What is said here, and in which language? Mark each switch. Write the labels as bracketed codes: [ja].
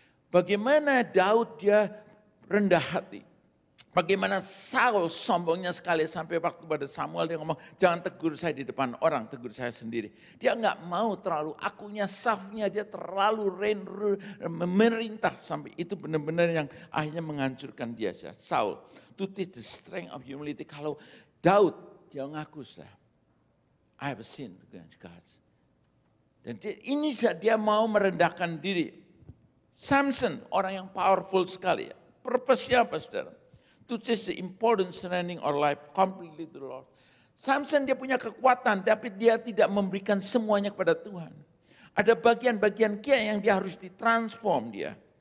[id] Bagaimana Daud dia rendah hati. Bagaimana Saul sombongnya sekali sampai waktu pada Samuel dia ngomong, jangan tegur saya di depan orang, tegur saya sendiri. Dia enggak mau terlalu akunya, safnya dia terlalu memerintah sampai itu benar-benar yang akhirnya menghancurkan dia. Saul, [en] to teach the strength of humility. [id] Kalau Daud dia ngaku, [en] I have sinned against God. [id] Dan ini dia mau merendahkan diri. Samson, orang yang powerful sekali. Purpose-nya apa saudara? [en] To teach the importance surrendering our life completely to the Lord. [id] Samson dia punya kekuatan, tapi dia tidak memberikan semuanya kepada Tuhan. Ada bagian-bagian yang dia harus ditransform dia.